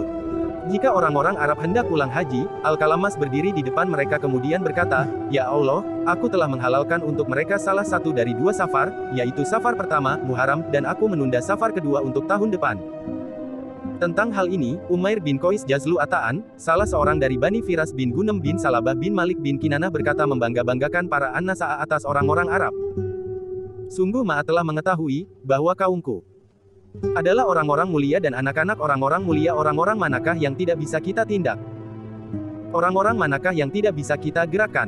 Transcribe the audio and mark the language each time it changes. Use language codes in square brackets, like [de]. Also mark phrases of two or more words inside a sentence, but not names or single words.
[id] Jika orang-orang Arab hendak pulang haji, Al-Kalamas berdiri di depan mereka kemudian berkata, Ya Allah, aku telah menghalalkan untuk mereka salah satu dari 2 safar, yaitu safar pertama, Muharram, dan aku menunda safar kedua untuk tahun depan. Tentang hal ini, Umair bin Qais Jazlu Ata'an, salah seorang dari Bani Firas bin Gunem bin Salabah bin Malik bin Kinanah berkata membangga-banggakan para an-Nasa'a atas orang-orang Arab. Sungguh Ma'a telah mengetahui, bahwa kaumku adalah orang-orang mulia dan anak-anak orang-orang mulia. Orang-orang manakah yang tidak bisa kita tindak? Orang-orang manakah yang tidak bisa kita gerakkan?